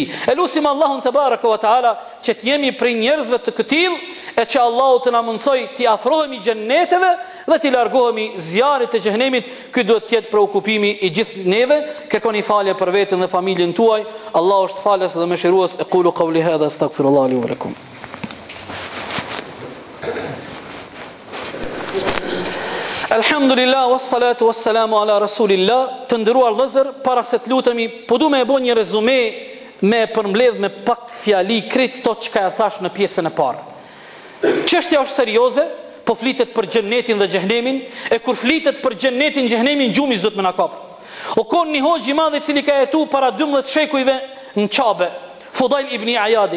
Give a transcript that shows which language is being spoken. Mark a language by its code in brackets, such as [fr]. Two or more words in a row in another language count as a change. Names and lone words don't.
[sq] E lutim Allahun te [ar] تبارك وتعالى [sq] që të jemi prej njerëzve të këtill, e që Allahu të na mundsoj të afrohemi xhenneteve dhe të largohemi zjarrit të xhenemit. Ky duhet të jetë preokupimi i gjithë neve. Kërkoni falje për veten dhe familjen tuaj. Allahu është falës dhe mëshirues. [ar] أقول قولي هذا أستغفر الله لي ولكم. الحمد لله، والصلاة والسلام على رسول الله. [sq] Të nderuar vëllezër, para se të lutemi, po du me e bo një rezume me përmbledh me pak fjali krejt to çka e thash në pjesën e parë. Çështja është serioze, po flitet për xhennetin dhe xhehenemin, e kur flitet për xhennetin, xhehenemin gjumi s'do të më na kap. O kon një hoxh i madh i cili ka jetuar para 12 shekujve në Qabe, Fudail ibn Ayadi.